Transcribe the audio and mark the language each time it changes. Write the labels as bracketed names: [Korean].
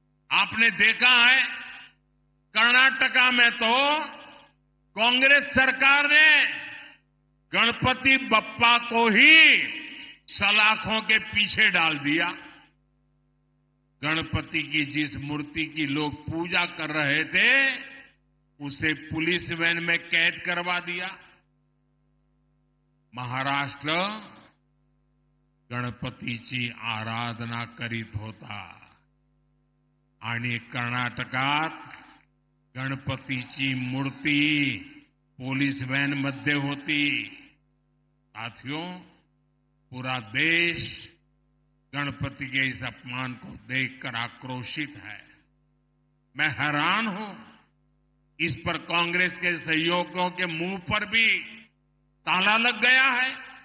[Hindi] आपने देखा है, कर्नाटका में तो कांग्रेस सरकार ने गणपति बप्पा को ही सलाखों के पीछे डाल दिया। गणपति की जिस मूर्ति की लोग पूजा कर रहे थे उसे पुलिस वैन में कैद करवा दिया। [Marathi] महाराष्ट्र गणपतीची आराधना करीत होता आणि कर्नाटकात गणपतीची मूर्ती पोलीस व्हॅन मध्ये होती। [Hindi] साथियों, पूरा देश गणपति के इस अपमान को देखकर आक्रोशित है। मैं हैरान हूं, इस पर कांग्रेस के सहयोगियों के मुंह पर भी ताला लग गया है।